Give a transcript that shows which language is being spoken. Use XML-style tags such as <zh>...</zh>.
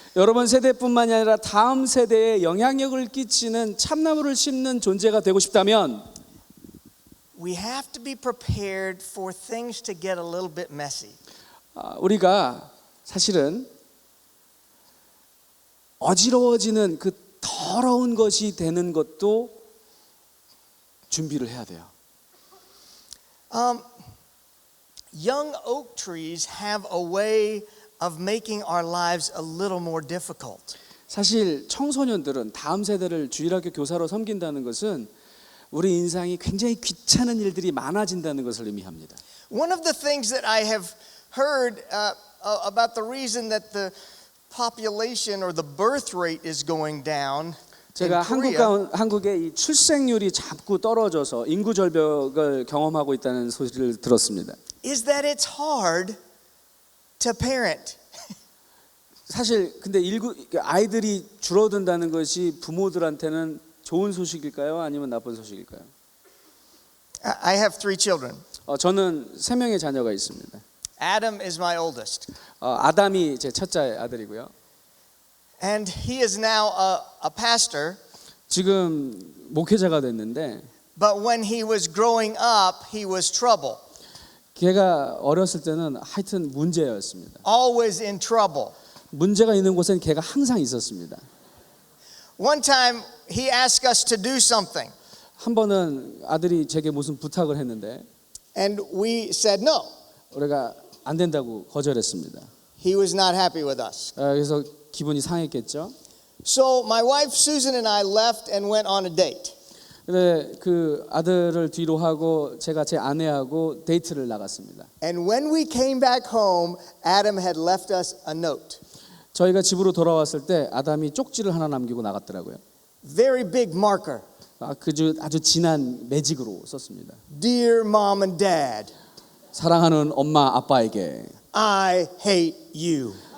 <ko>여러분 세대뿐만이 아니라 다음 세대에 영향력을 끼치는 참나무를 심는 존재가 되고 싶다면</ko> <en>we have to be prepared for things to get a little bit messy.</en> <ko>우리가 사실은 어지러워지는 그 더러운 것이 되는 것도 준비를 해야 돼요.</ko> <en>Young oak trees have a way of making our lives a little more difficult.</en> <ko>사실 청소년들은 다음 세대를 주일학교 교사로 섬긴다는 것은 우리 인생이 굉장히 귀찮은 일들이 많아진다는 것을 의미합니다.</ko> <en>One of the things that I have heard about the reason that the population or the birth rate is going down.</en> <ko>제가 한국의 이 출생률이 자꾸 떨어져서 인구 절벽을 경험하고 있다는 소식을 들었습니다.</ko> <en>Is that it's hard to parent.</en> <ko>사실 근데 아이들이 줄어든다는 것이 부모들한테는 좋은 소식일까요? 아니면 나쁜 소식일까요?</ko> <en>I have 3 children.</en> <ko>저는 3명의 자녀가 있습니다.</ko> <en>Adam is my oldest.</en> <ko>아담이 제 첫째 아들이고요.</ko> <en>And he is now a pastor.</en> <ko>지금 목회자가 됐는데</ko> <en>But when he was growing up, he was trouble.</en> <ko>걔가 어렸을 때는 하여튼 문제였습니다.</ko> <en>Always in trouble.</en> <ko>문제가 있는 곳엔 걔가 항상 있었습니다.</ko> <en>One time he asked us to do something.</en> <ko>한 번은 아들이 제게 무슨 부탁을 했는데</ko> <en>And we said no.</en> <ko>우리가 안 된다고 거절했습니다.</ko> <en>He was not happy with us.</en> <ko>그래서 기분이 상했겠죠.</ko> <en>So my wife Susan and I left and went on a date.</en> <ko>근데 그 아들을 뒤로 하고 제가 제 아내하고 데이트를 나갔습니다.</ko> <en>And when we came back home, Adam had left us a note.</en> <ko>저희가 집으로 돌아왔을 때 아담이 쪽지를 하나 남기고 나갔더라고요.</ko> <en>Very big marker.</en> <ko>아주 진한 매직으로 썼습니다.</ko> <en>Dear mom and dad,</en> <ko>사랑하는 엄마 아빠에게.</ko> <en>I hate you.</en>